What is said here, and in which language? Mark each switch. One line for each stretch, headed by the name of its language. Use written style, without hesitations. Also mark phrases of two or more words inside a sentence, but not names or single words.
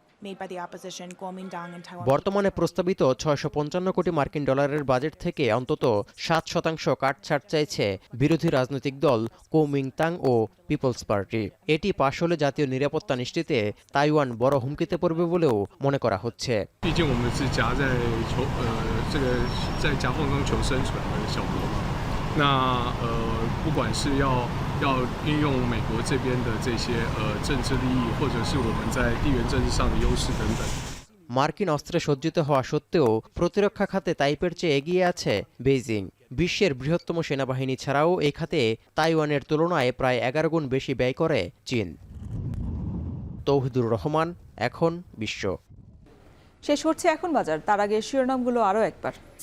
Bangla: বর্তমানে প্রস্তাবিত 655 কোটি মার্কিন ডলারের বাজেট থেকে অন্তত 7% কাটছাট চাইছে বিরোধী রাজনৈতিক দল কুওমিন্টাং ও পিপলস পার্টি। এটি পাশ হলে জাতীয় নিরাপত্তা নিশ্চিতে তাইওয়ান বড় হুমকিতে পড়বে বলেও মনে করা হচ্ছে।
Chinese: 不管是要运用美国这边的这些政治利益，或者是我们在地缘政治上的优势等等。
Bangla: মার্কিন অস্ত্রে সজ্জিত হওয়া সত্ত্বেও প্রতিরক্ষা খাতে তাইপের চেয়ে এগিয়ে আছে বেইজিং। বিশ্বের বৃহত্তম সেনাবাহিনী ছাড়াও এই খাতে তাইওয়ানের তুলনায় প্রায় 11 গুণ বেশি ব্যয় করে চীন। তৌহিদুর রহমান, এখন বিশ্ব। শেষ হচ্ছে এখন বাজার, তার আগে শিরোনামগুলো আরও একবার।